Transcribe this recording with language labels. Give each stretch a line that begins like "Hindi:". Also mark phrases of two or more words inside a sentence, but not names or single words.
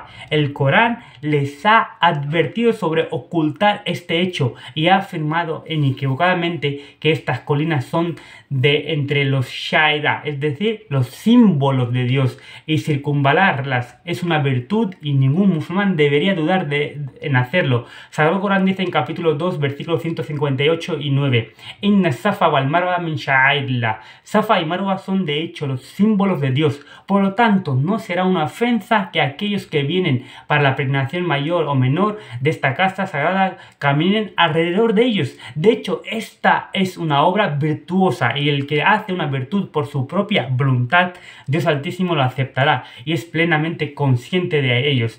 Spanish: El Corán les ha advertido sobre ocultar este hecho y ha afirmado inequívocamente que estas colinas son de entre los Shaira, es decir, los símbolos de Dios, y circunvalarlas es una virtud y ningún musulmán debería dudar en hacerlo. Sagrado Corán dice en capítulo 2, versículos 158 y 9:
Arabic: إن الصفا والمروة من شعائر الله.
Spanish: Safa y Marwa son de hecho los símbolos de Dios. Por lo tanto, no será una ofensa que aquellos que vienen para la peregrinación mayor o menor de esta casa sagrada caminen alrededor de ellos. De hecho, esta es una obra virtuosa, y el que hace una virtud por su propia voluntad, Dios Altísimo lo aceptará y es plenamente consciente de ellos.